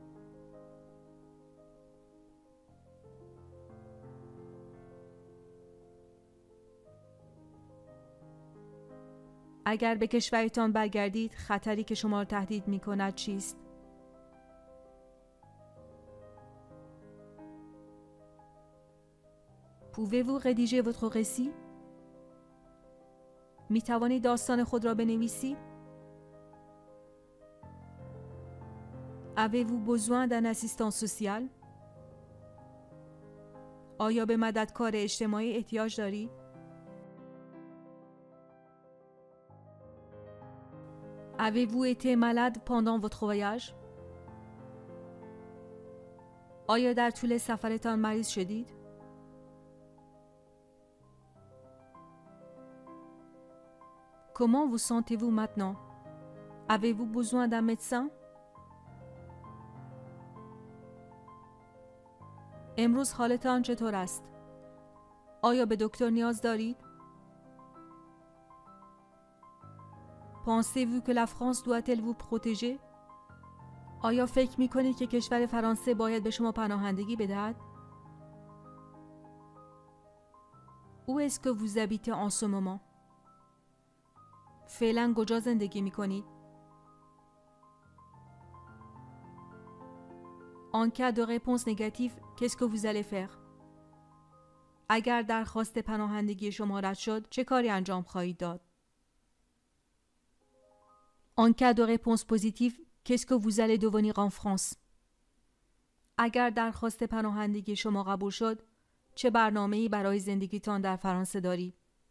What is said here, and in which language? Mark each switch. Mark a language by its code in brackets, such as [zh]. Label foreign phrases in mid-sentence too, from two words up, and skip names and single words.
[fa] اگر به کشورتان برگردید، خطری که شما را تهدید می کند چیست؟ [fr] Pouvez-vous rédiger votre récit? [fa] می توانید داستان خود را بنویسید؟ [fr] Avez-vous besoin d'un assistant social? [fa] آیا به مددکار اجتماعی احتیاج دارید؟ [fr] Avez-vous été malade pendant votre voyage? [fa] آیا در طول سفرتان مریض شدید؟ [fr] Comment vous sentez-vous maintenant? Avez-vous besoin d'un médecin? [fa] امروز حالتان چطور است؟ آیا به دکتر نیاز دارید؟ [fr] Pensez-vous que la France doit-elle vous protéger? [fa] آیا فکر می‌کنید که کشور فرانسه باید به شما پناهندگی بدهد؟ [fr] Où est-ce que vous habitez en ce moment? [fa] فعلا کجا زندگی می‌کنید؟ [fr] En cas de réponse négative, qu'est-ce que vous allez faire? [fa] اگر درخواست پناهندگی شما رد شد، چه کاری انجام خواهید داد؟ [fr] En cas de réponse positive, qu'est-ce que vous allez devenir en France? [fa] اگر درخواست پناهندگی شما قبول شد، چه برنامه‌ای برای زندگیتان در فرانسه دارید؟